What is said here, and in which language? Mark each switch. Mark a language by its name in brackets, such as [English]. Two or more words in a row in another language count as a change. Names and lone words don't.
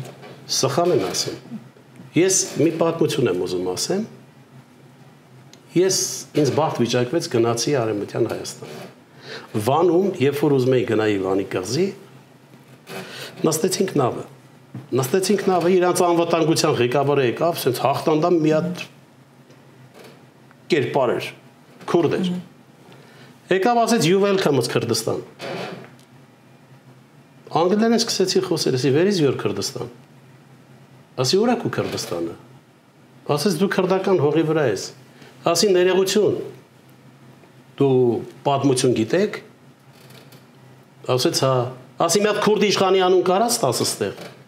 [Armenian] Սխալ են ասում։ Ես մի պատմություն եմ ուզում ասեմ։ Ես ինձ բախտ վիճակվեց գնացի Արևմտյան Հայաստան։ Վանում, երբ որ ուզում էի գնայի Վանի կղզի, նստեցինք նավը, իրանց անվտանգության ղեկավարը եկավ, ասենց հաղթանդամ մի հատ կերպար էր, քուրդ էր։ Եկավ ասեց [English] you welcome [Armenian] Քրդստան։ Անգլերեն սկսեցի խոսել, ասի [English] where is your [Armenian] Քրդստան։ Ասի ուր է քո Քրդստանը։ Ասեց դու քրդական հողի վրա ես։ Ասի ներողություն, դու պատմություն գիտեք, ասեց հա, ասի մի հատ քուրդ իշխանի անուն կարաս տաս ստեղ,